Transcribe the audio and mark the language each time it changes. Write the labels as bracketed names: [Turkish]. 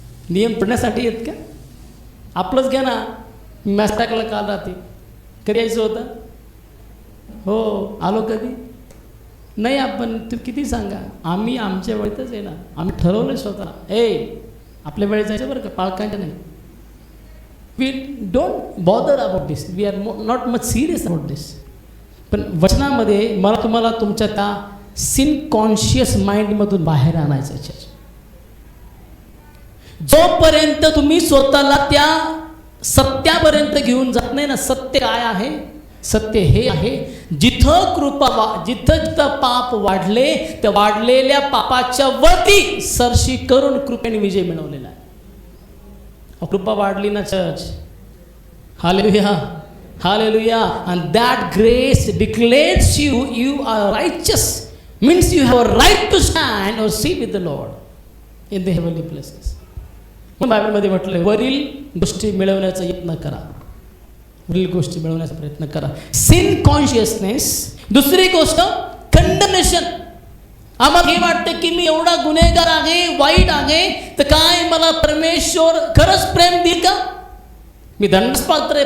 [Marathi] नियम पडण्यासाठी येत का? आपलंच घ्या ना, मॅस्टॅकला काल राहते, कधी यायचं होतं? हो, आलो कधी? नाही. आपण तू किती सांगा, आम्ही आमच्या वेळेतच येणार. आम्ही ठरवलं स्वतः, आपल्या वेळेत जायचं बरं का, पालकांच्या नाही. [English] We don't bother about this, we are not much serious about this. [Marathi] पण वचनामध्ये मला तुम्हाला तुमच्या त्या सिन कॉन्शियस माइंडमधून बाहेर आणायचं आहे. जोपर्यंत तुम्ही स्वतःला त्या सत्यापर्यंत घेऊन जात नाही ना, सत्य काय आहे? सत्य हे आहे, जिथं जिथं पाप वाढले, त्या वाढलेल्या पापाच्या वरती सरशी करून कृपेने विजय मिळवलेला आहे. कृपा वाढली ना church, hallelujah, hallelujah. [English] and that grace declares you are righteous, means you have a right to stand or sit with the Lord in the heavenly places. [Marathi] बायबलमध्ये म्हटलंय, वरील गोष्टी मिळवण्याचा यत्न करा, वरील गोष्टी मिळवण्याचा प्रयत्न करा. Cin consciousness. दुसरी गोष्ट कंडमनेशन. आम्हाला हे वाटतं की मी एवढा गुन्हेगार आहे, वाईट आहे, तर काय मला परमेश्वर खरंच प्रेम देईल का? मी दंडस पात्र आहे.